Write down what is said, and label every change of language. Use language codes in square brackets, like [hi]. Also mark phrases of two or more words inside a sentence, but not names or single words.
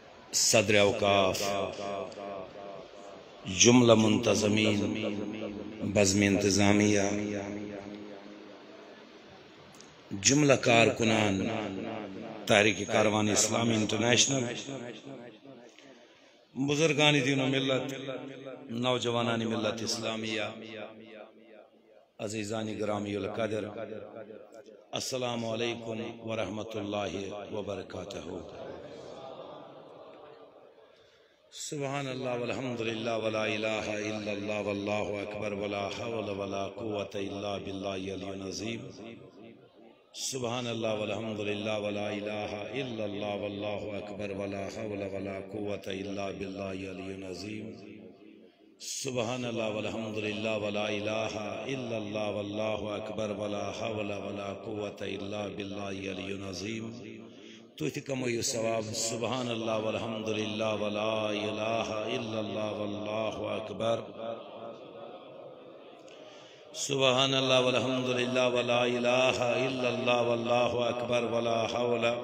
[ur] صدر اوقاف، جملہ منتظمین، بزم انتظامیہ، جملہ کارکنان تحریک کاروان اسلامی انٹرنیشنل، بزرگان دین و ملت، نوجوانان ملت اسلامیہ، عزیزان گرامی القدر، [ar] السلام علیکم ورحمۃ اللہ وبرکاتہ۔ سبحان اللہ والحمدللہ ولا الہ الا اللہ واللہ اکبر ولا حول ولا قوة الا باللہ العلی العظیم۔ سبحان اللہ والحمدللہ ولا الہ الا اللہ واللہ اکبر ولا حول ولا قوة الا باللہ العلی العظیم۔ سبحان اللہ والحمدللہ ولا الہ الا اللہ واللہ اکبر ولا حول ولا قوة الا باللہ العلی العظیم۔ [ur] تو کموی ثواب [ar] سبحان اللہ والحمدللہ ولا الہ الا اللہ واللہ اکبر، سبحان اللہ والحمدللہ ولا الہ الا اللہ واللہ اکبر ولا حول،